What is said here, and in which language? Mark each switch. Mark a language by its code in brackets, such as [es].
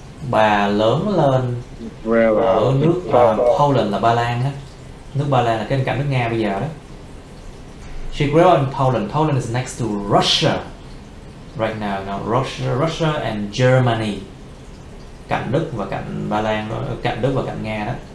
[vi] Bà lớn lên ở nước Poland là Ba Lan á. Nước Ba Lan là cái cạnh nước Nga bây giờ đó. [en] She grew up in Poland. Poland is next to Russia right now. Russia and Germany. [vi] Cạnh Đức và cạnh Ba Lan đó, cạnh Đức và cạnh Nga đó.